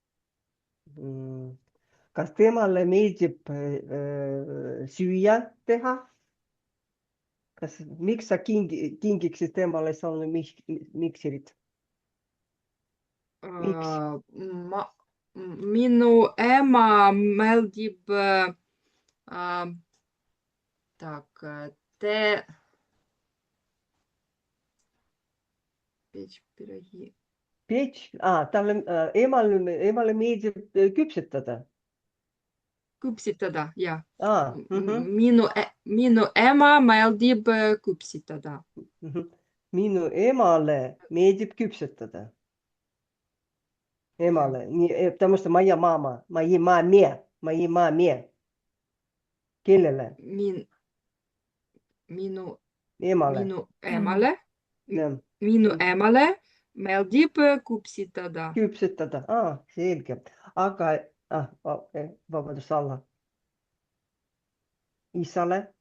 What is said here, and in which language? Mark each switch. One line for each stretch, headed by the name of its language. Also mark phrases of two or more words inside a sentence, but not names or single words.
Estonian: Kas temale meeldib süüa teha? Miks sa kingiksid temale saunamikserit? Miks? Minu ema meeldib
Russian: печь пироги.
Estonian: Pech? Talle emale meeldib küpsetada. Küpsetada, jah. Mhm. Minu ema meeldib küpsetada. Mhm. Minu emale meeldib küpsetada. Emale.
Russian: Потому что моя мама, моей маме.
Estonian: Kellele? Minu Emale. emale. Jah. Minu emale meeldib küpsetada. Küpsetada. Selge. Aga, vabandust, Alla. Isale?